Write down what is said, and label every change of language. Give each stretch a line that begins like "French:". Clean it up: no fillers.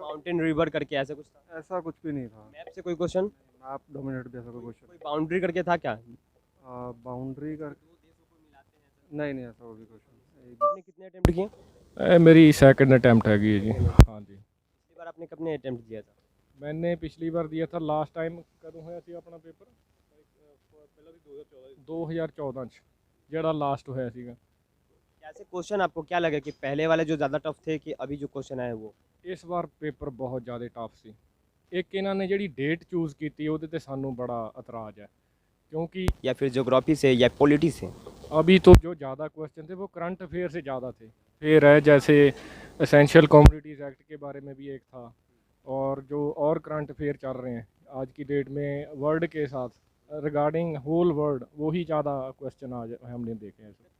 Hindi: Mountain river करके ऐसे कुछ था? ऐसा कुछ भी नहीं था। मैप से कोई क्वेश्चन? मैप डोमिनेट भी ऐसा कोई क्वेश्चन। कोई बाउंड्री करके था क्या? बाउंड्री कर नहीं नहीं ऐसा कोई भी क्वेश्चन। आपने कितने अटेम्प्ट किए? मेरी सेकंड अटैम्प्ट हैगी जी। हाँ जी। पिछली बार आपने कितने अटेम्प्ट दिया था? मैंने पिछली बार दिया था
Punjabi: लास्ट टाइम कदों होया ਸੀ ਆਪਣਾ ਪੇਪਰ ਪਹਿਲਾਂ ਸੀ 2014 ਚ ਜਿਹੜਾ ਲਾਸਟ ਹੋਇਆ ਸੀਗਾ। कैसे क्वेश्चन आपको क्या लगा कि पहले वाले जो ज़्यादा टफ थे कि अभी जो क्वेश्चन आए वो? ਇਸ ਵਾਰ ਪੇਪਰ ਬਹੁਤ ਜ਼ਿਆਦਾ ਟਫ ਸੀ। ਇੱਕ ਇਹਨਾਂ ਨੇ ਜਿਹੜੀ ਡੇਟ ਚੂਜ਼ ਕੀਤੀ ਉਹਦੇ ਤੇ ਸਾਨੂੰ ਬੜਾ ਇਤਰਾਜ਼ ਹੈ क्योंकि
Hindi: या फिर ज्योग्राफी से या पॉलिटी से? अभी तो जो ज़्यादा क्वेश्चन थे वो करंट अफेयर से ज़्यादा थे। फिर है जैसे एसेंशियल कमोडिटीज़ एक्ट के बारे में भी एक था, और जो और करंट अफेयर चल रहे हैं आज की डेट में वर्ल्ड के साथ रिगार्डिंग होल वर्ल्ड, वही ज़्यादा क्वेश्चन आज हमने देखे हैं।